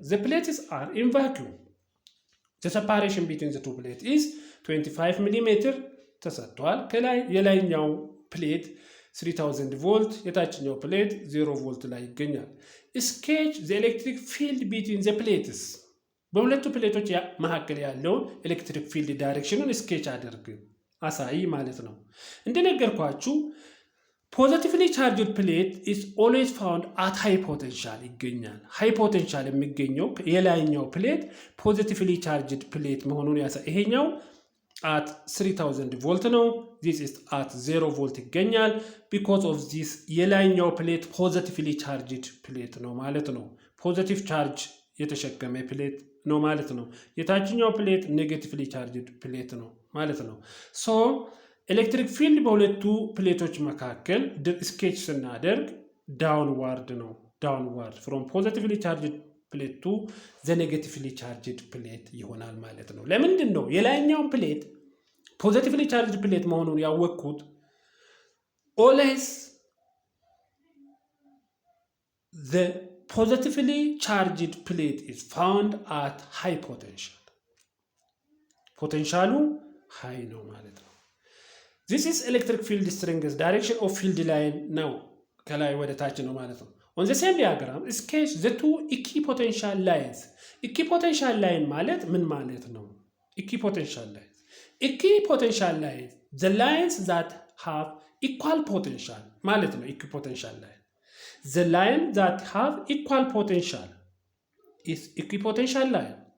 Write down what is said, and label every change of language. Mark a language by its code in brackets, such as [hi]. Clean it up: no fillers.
[en] The plates are in vacuum. The separation between the two plates is 25 millimeter [am] ተሰጥቷል። ከላይ የላይኛው ፕሌት 3000 ቮልት የታችኛው ፕሌት 0 ቮልት ላይ ይገኛል። [en] Sketch the electric field between the plates. [am] በሁለቱ ፕሌቶች መካከል ያለውን ኤሌክትሪክ ፊልድ ዳይሬክሽኑን ስኬች አድርግ አሳይ ማለት ነው። እንደነገርኳችሁ [en] positively charged plate is always found at high potential [am] ይገኛል። high potential የሚገኘው የላይኛው ፕሌት positively charged plate መሆኑን ያሳይ። ይሄኛው [en] at 3000 volt [am] ነው። [en] this is at 0 volt [am] ይገኛል። [en] because of this [am] የላይኛው ፕሌት positively charged plate ነው ማለት ነው። positive charge የተሸከመ ፕሌት ነው ማለት ነው። የታችኛው ፕሌት negatively charged plate ነው ማለት ነው። so ኤሌክትሪክ ፊልድ በሁለቱ ፕሌቶች መካከል ስኬች ስናደርግ ዳውንዋርድ ነው። ዳውንዋርድ [en] from positively charged plate [am] to the negatively charged plate ይሆናል ማለት ነው። ለምንድን ነው የላይኛውን ፕሌት positively charged plate መሆኑን ያወቅኩት? [en] always the positively charged plate is found at high potential. [am] ፖቴንሻሉ ሃይ ነው ማለት ነው። [en] This is electric field strength direction of field line now [am] ከላይ ወደ ታች ነው ማለት ነው። [en] On the same diagram sketch the two equipotential lines. [am] equipotential line ማለት ምን ማለት ነው? [en] equipotential lines. equipotential lines the lines that have equal potential [am] ማለት ነው። [en] equipotential line the line that have equal potential is equipotential line.